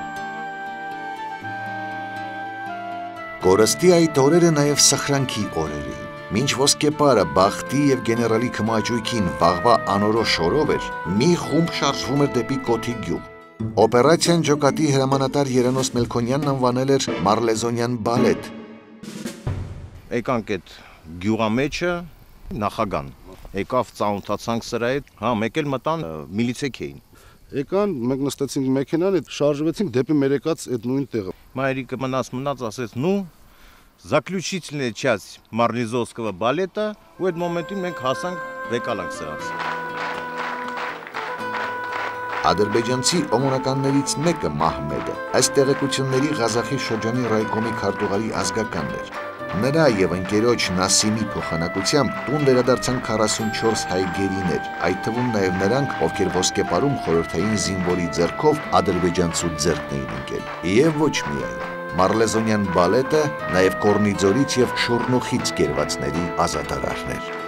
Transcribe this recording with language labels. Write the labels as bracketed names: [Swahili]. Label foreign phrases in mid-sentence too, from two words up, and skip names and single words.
[Armenian] Կորստի այդ օրերը նաեւ սխրանքի օրեր էին։ Մինչ Ոսկեպարը բախտի եւ գեներալի քմաճույքին վաղվա անորոշ օրով էր, մի խումբ շարժվում էր դեպի Կոթի գյուղ։ Օպերացիան ջոկատի հրամանատար Երանոս Մելքոնյանն անվանել էր Մարլեզոնյան բալետ։ Եկանք այդ գյուղամեջը նախագան, եկավ ծանոթացանք սրա հետ, մեկ էլ մտան միլիցեկ էին։ Եկան, մենք նստեցինք մեքենան, շարժվեցինք դեպի մեր եկած այդ նույն տեղը։ Մայրիկը մնաց, ասեց, [Russian] заключительная часть Մարլեզոնского балета, [Armenian] ու այդ մոմենտին մենք հասանք վեկալանք սրանց։ Ադրբեջանցի օմոնականներից մեկը Մահմեդը, այս տեղեկությունների Ղազախի շրջանի ռայկոմի քարտուղարի ազգականն էր։ Նրա եւ ընկերոջ Նասիմի փոխանակությամբ տուն վերադարձան 44 հայ գերիներ, այդ թվում նաեւ նրանք, ովքեր Ոսկեպարում խորհրդային զինվորի ձեռքով ադրբեջանցու ձեռքն էին ընկել։ Եվ ոչ միայն։ Մարլեզոնյան բալետը նաեւ Կորնիձորից եւ Շորնուխից կերվածների ազատարարներ։